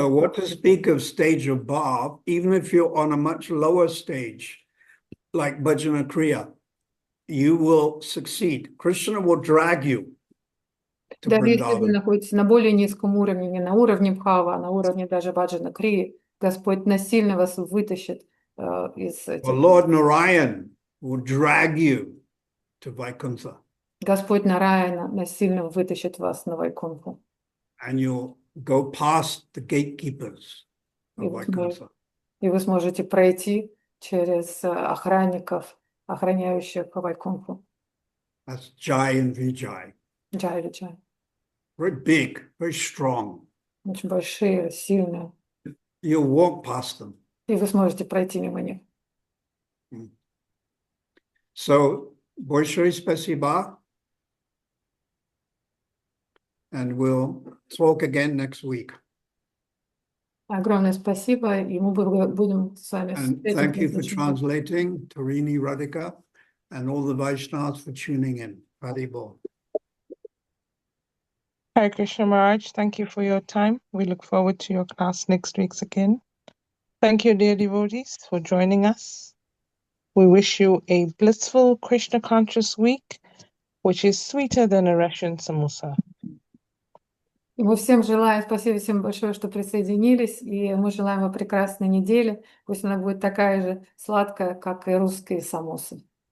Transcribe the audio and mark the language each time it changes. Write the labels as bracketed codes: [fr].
[en] So what to speak of stage of Bhav, even if you're on a much lower stage, like Bhajana Kriya, you will succeed. Krishna will drag you to [ru] Даже если вы [en] Vrindavan. [ru] находитесь на более низком уровне, не на уровне Бхава, а на уровне даже Баджана Крии, Господь насильно вас вытащит из этих. [en] The Lord Narayan will drag you to Vaikuntha. [ru] Господь Нараяна насильно вытащит вас на Вайкунху. [en] And you'll go past the gatekeepers of Vaikuntha. [ru] и вы сможете пройти через охранников, охраняющих Вайкунху. [en] That's Jai and Vijay. [ru] Джай Виджай. [en] Very big, very strong. [ru] Очень большие, сильные. [en] You'll walk past them. [ru] И вы сможете пройти мимо них. So, большое спасибо. [en] And we'll talk again next week. [ru] Огромное спасибо, и мы будем с вами [en] And thank you for translating, Tarini Radhika, and all the Vaishnavas for tuning in. Haribol. Hare Krishna Maharaj, thank you for your time. We look forward to your class next week again. Thank you, dear devotees, for joining us. We wish you a blissful Krishna conscious week, which is sweeter than a Russian samosa. [ru] И мы всем желаем, спасибо всем большое, что присоединились, и мы желаем вам прекрасной недели. Пусть она будет такая же сладкая, как и русские самосы.